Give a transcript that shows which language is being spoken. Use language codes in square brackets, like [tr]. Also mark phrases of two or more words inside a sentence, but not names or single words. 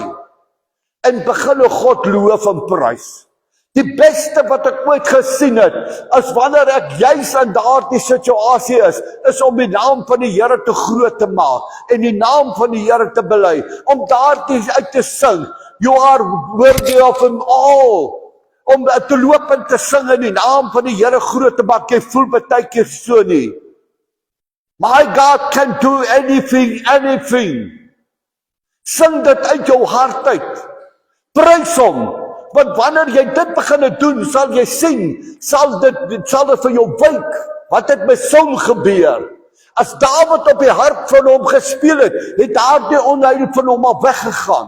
[af] En begin God loof en prys. Die beste wat ek ooit gesien het, is wanneer ek juis in daardie situasie is om die naam van die Here te groot te maak, en die naam van die Here te bely, om daardie uit te sing, [en] you are worthy of him all, [af] om te loop en te sing in die naam van die Here groot te maak. Jy voel baie keer so nie. [en] My God can do anything. [af] Sing dit uit jou hart uit. Prys hom. Want wanneer jy dit begin doen, sal jy sien, sal dit vir jou wyk. Wat het met Saul gebeur? As Dawid op die harp van hom gespeel het daardie onheil van hom al weggegaan.